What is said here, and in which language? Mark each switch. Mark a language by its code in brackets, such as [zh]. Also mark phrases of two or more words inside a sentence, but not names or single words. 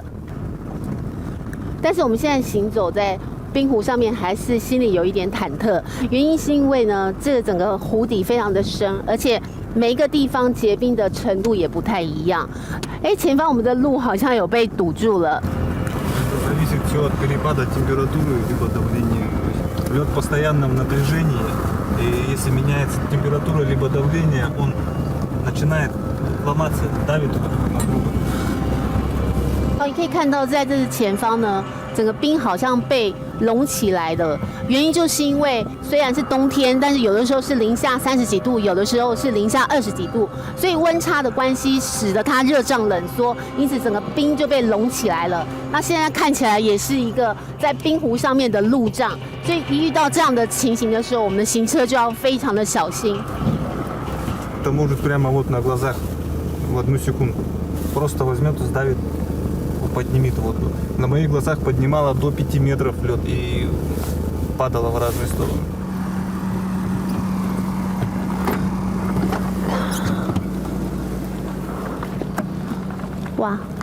[zh] 但是我们现在行走在冰湖上面，还是心里有一点忐忑。原因是因为呢，这个整个湖底非常的深，而且每一个地方结冰的程度也不太一样。哎，前方我们的路好像有被堵住了。 [ru] Зависит все от перепада температуры либо давления. Лед в постоянном напряжении, и если меняется температура либо давление, он начинает ломаться, давит друг на друга. [zh] 你可以看到，在这前方呢，整个冰好像被隆起来的。原因就是因为虽然是冬天，但是有的时候是-30几度，有的时候是-20几度，所以温差的关系使得它热胀冷缩，因此整个冰就被隆起来了。那现在看起来也是一个在冰湖上面的路障，所以一遇到这样的情形的时候，我们的行车就要非常的小心。 [ru] Это может прямо вот на глазах в 1 секунду просто возьмет и сдавит, поднимет воду. На моих глазах поднимало до 5 метров лед и падало в разные стороны. Wow.